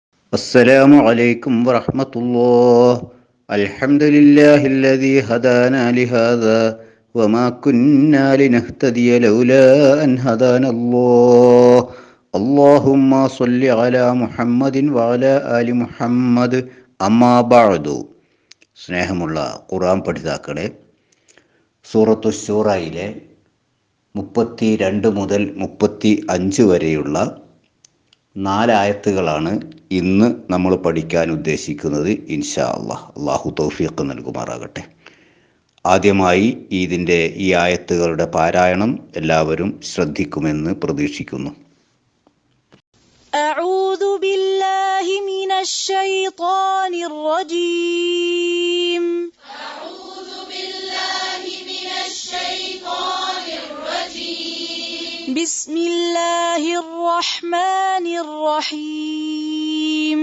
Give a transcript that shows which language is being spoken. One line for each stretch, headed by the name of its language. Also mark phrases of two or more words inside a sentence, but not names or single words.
Arabic: السلام عليكم ورحمة الله. الحمد لله الذي هدانا لهذا وما كنا لنهتدي لولا أن هدانا الله. اللهم صل على محمد وعلى آل محمد. أما بعد.
Malayalam: സ്നേഹമുള്ള ഖുർആൻ പഠിതാക്കളെ, സൂറത്തു ശൂറയിലെ 32 മുതൽ 35 വരെയുള്ള 4 ആയത്തുകളാണ് ഇന്ന് നമ്മൾ പഠിക്കാൻ ഉദ്ദേശിക്കുന്നത്.
Arabic: إن شاء الله.
Malayalam: അള്ളാഹു തൗഫീഖ് നൽകുമാറാകട്ടെ. ആദ്യമായി ഈ ആയത്തുകളുടെ പാരായണം എല്ലാവരും ശ്രദ്ധിക്കുമെന്ന് പ്രതീക്ഷിക്കുന്നു.
Arabic: أعوذ بالله من الشيطان الرجيم. أعوذ بالله من الشيطان الرجيم. بسم الله الرحمن الرحيم.